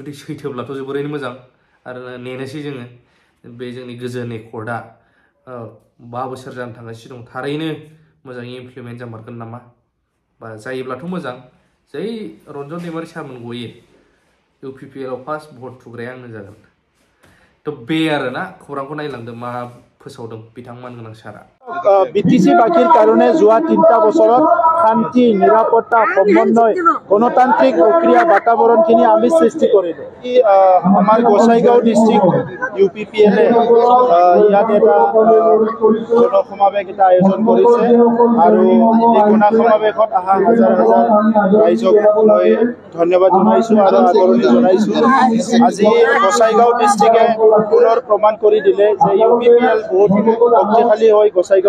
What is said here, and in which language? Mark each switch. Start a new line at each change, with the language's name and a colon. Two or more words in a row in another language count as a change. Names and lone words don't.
Bodo: जुदि सैथोब्लाथ' जोबोरैनो मोजां। आरो नेनोसै जोङो, बे जोंनि गोजोन एकर्डआ 5 बोसोर जानो थांगासिनो दं, थारैनो मोजाङै इमप्लिमेन्ट जामारगोन नामा? बा जायोब्लाथ' मोजां जै रन्जन दैमारि सारमोन गयो UPPL आव
English: first vote
Bodo: थुग्राया आंनो जागोन तो बे आरोना खौरांखौ नायलांदों मा फोसावदों बिथांमोन गोनां सारा
Assamese: বিটিসি বাকীৰ কাৰণে যোৱা ৩টা বছৰত শান্তি নিৰাপত্তা সমন্বয় গণতান্ত্ৰিক প্ৰক্ৰিয়া বাতাবৰণখিনি আমি সৃষ্টি কৰিলোঁ আমাৰ গোসাইগাঁও ডিষ্ট্ৰিক্ট UPPL ইয়াত এটা জনসমাৱেশ এটা আয়োজন কৰিছে আৰু এই গণসমাৱেশত অহা হাজাৰ হাজাৰ ৰাইজক মই ধন্যবাদ জনাইছোঁ আৰু আদৰণি জনাইছোঁ আজি গোসাইগাঁও ডিষ্ট্ৰিক্টে পুনৰ প্ৰমাণ কৰি দিলে যে UPPL বহুত শক্তিশালী হৈ গোসাইগাঁও